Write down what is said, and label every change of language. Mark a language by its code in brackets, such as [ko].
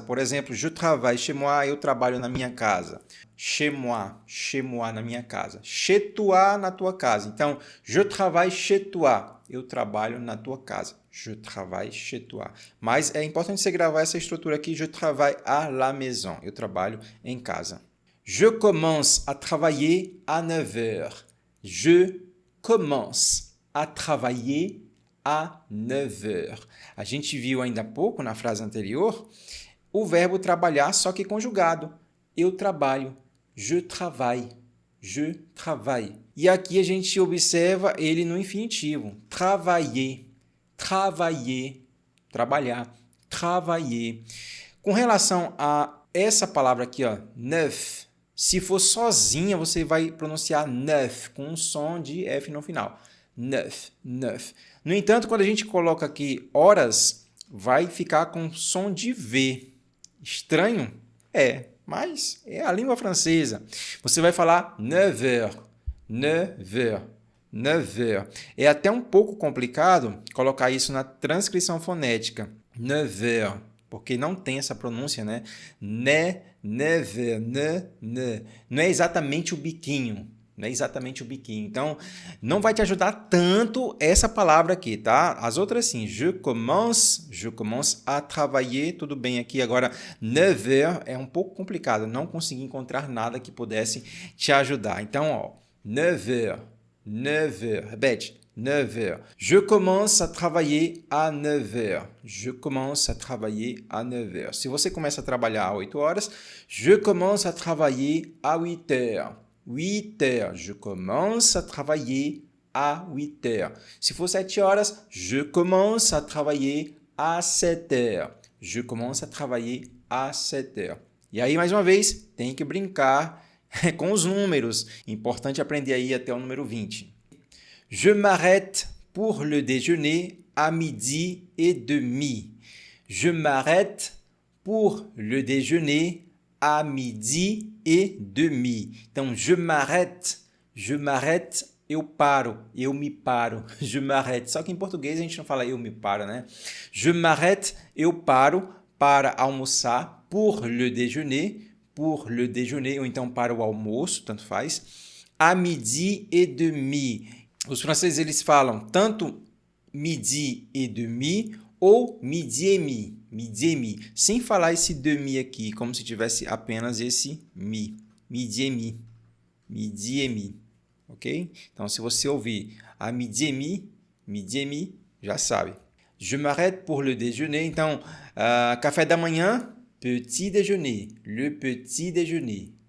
[pt] Por exemplo, [fr] je travaille chez moi, [pt] eu trabalho na minha casa. [fr] Chez moi, [pt] na minha casa. [fr] Chez toi, [pt] na tua casa. Então, [fr] je travaille chez toi, [pt] eu trabalho na tua casa. [fr] Je travaille chez toi. [pt] Mas é importante você gravar essa estrutura aqui, [fr] je travaille à la maison, [pt] eu trabalho em casa. [fr] Je commence à travailler à 9 heures. Je commence à travailler à 9 heures. [pt] A gente viu ainda há pouco, na frase anterior, o verbo trabalhar, só que conjugado. Eu trabalho. [fr] Je travaille. Je travaille. [pt] E aqui a gente observa ele no infinitivo. [fr] Travailler. Travailler. [pt] Trabalhar. [fr] Travailler. [pt] Com relação a essa palavra aqui, ó, neuf, se for sozinha, você vai pronunciar neuf, com um som de F no final. Neuf, neuf. No entanto, quando a gente coloca aqui horas, vai ficar com som de V. Estranho? É, mas é a língua francesa. Você vai falar 9 heures, 9 heures, 9 heures. É até um pouco complicado colocar isso na transcrição fonética. 9 heures, porque não tem essa pronúncia, né? Não é exatamente o biquinho. Não é exatamente o biquinho. Então, não vai te ajudar tanto essa palavra aqui, tá? As outras sim. [fr] Je commence à travailler. [pt] Tudo bem aqui. Agora, 9 heures é um pouco complicado. Não consegui encontrar nada que pudesse te ajudar. Então, ó, 9 heures. 9 heures. Repete. 9 heures. [fr] Je commence à travailler à 9 heures. Je commence à travailler à 9 heures. [pt] Se você começa a trabalhar às 8 horas, [fr] je commence à travailler à 8 heures. 8 heures. Je commence à travailler à 8 heures. [pt] Se for 7 horas, [fr] je commence à travailler à 7 heures. Je commence à travailler à 7 heures. [pt] E aí, mais uma vez, tem que brincar com os números. Importante aprender aí até o número 20. [fr] Je m'arrête pour le déjeuner à midi et demi. Je m'arrête pour le déjeuner à midi et demi. [pt] Então, [fr] je m'arrête, [pt] eu paro, eu me paro. Je m'arrête. Só que em português a gente não fala eu me paro, né? [fr] Je m'arrête, [pt] eu paro para almoçar, [fr] pour le déjeuner, [pt] ou então para o almoço, tanto faz, [fr] à midi et demi. [pt] Os franceses, eles falam tanto midi et demi ou midi et mi, sem falar esse demi aqui, como se tivesse apenas esse mi, midi et mi, ok? Então, se você ouvir a midi et mi, já sabe. [fr] Je m'arrête pour le déjeuner, [pt] então, café da manhã, [fr] petit déjeuner, le petit déjeuner.